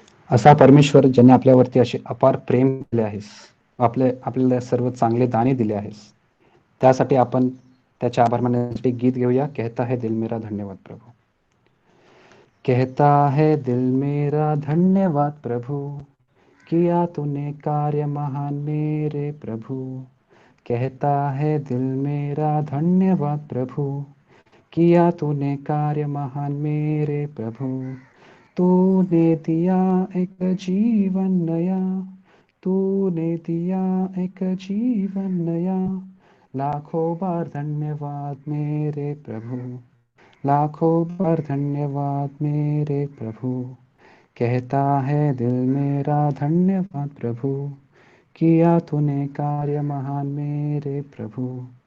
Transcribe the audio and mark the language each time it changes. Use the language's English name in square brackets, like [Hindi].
[Marathi] असा परमेश्वर ज्याने आपल्यावरती असे अपार प्रेम दिले आहेस, आपल्याला सर्व चांगले दाणे दिले आहेस, त्यासाठी आपण त्याच्या आभार मानण्यासाठी गीत घेऊया. [Hindi] कहता है दिल मेरा धन्यवाद प्रभू. कहता है दिल मेरा धन्यवाद प्रभु, किया तूने कार्य महान मेरे प्रभु. कहता है दिल मेरा धन्यवाद प्रभु, किया तूने कार्य महान मेरे प्रभु. तूने दिया एक जीवन नया, तूने दिया एक जीवन नया. लाखों बार धन्यवाद मेरे प्रभु, लाखों बार धन्यवाद मेरे प्रभु. कहता है दिल मेरा धन्यवाद प्रभु, किया तूने कार्य महान मेरे प्रभु.